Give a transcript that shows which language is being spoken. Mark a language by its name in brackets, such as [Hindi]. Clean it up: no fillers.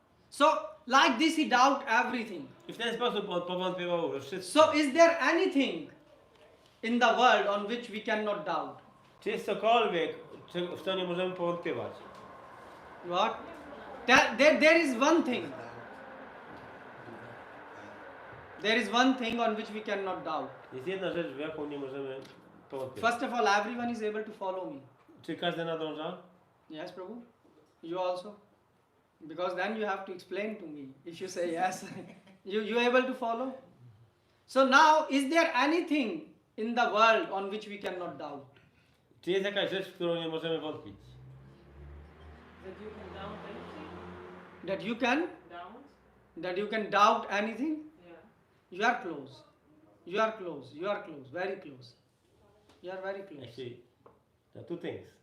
[English] So like this he doubt everything. [Polish] I w ten sposób on powątpiewał we wszystko. [English] So is there anything in the world on which we cannot doubt? [Polish] Czy jest cokolwiek, w co nie możemy powątpiewać? [English] What? There is one thing. There is one thing on which we cannot doubt. [Polish] Jest jedna rzecz, w jaką nie możemy powątpiewać. [English] First of all, everyone is able to follow me. [Polish] Czy każdy nadąża? [English] Yes, Prabhu? You also? Because then you have to explain to me. If you say yes, you able to follow? So now, is there anything in the world on which we cannot doubt? [Polish] Czy jest jakaś rzecz, w którą nie możemy wątpić? [English] That you can doubt anything? That you can? Doubt? That you can doubt anything? Yeah. You are close. You are close. You are close. Very close. You are very close. Actually, there are two things.